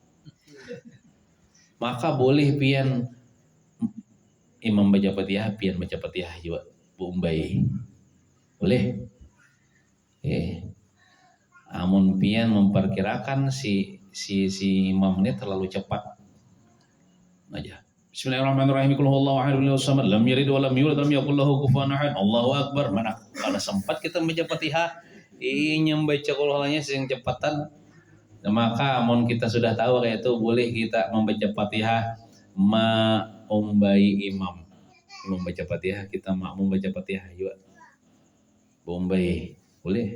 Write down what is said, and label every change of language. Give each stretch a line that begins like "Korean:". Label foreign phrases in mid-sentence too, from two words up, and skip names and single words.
Banjar: Maka boleh pian imam baca Fatihah, pian baca Fatihah juga Umbai. Boleh. Amun pian memperkirakan si imam ini terlalu cepat. Aja.
Arabic: بسم الله الرحمن الرحيم. قل هو الله أحد، الله الصمد، لم يلد ولم يولد، ولم يكن له كفوا أحد. الله أكبر.
Banjar: Mana kalau sempat kita membaca Fatihah, ini membaca qulhullahnya sing cepatan. Nah, maka amun kita sudah tahu kayak itu, boleh kita membaca Fatihah umbai imam. Membaca Fatihah, kita makmum baca Fatihah juga. Umbai. Boleh.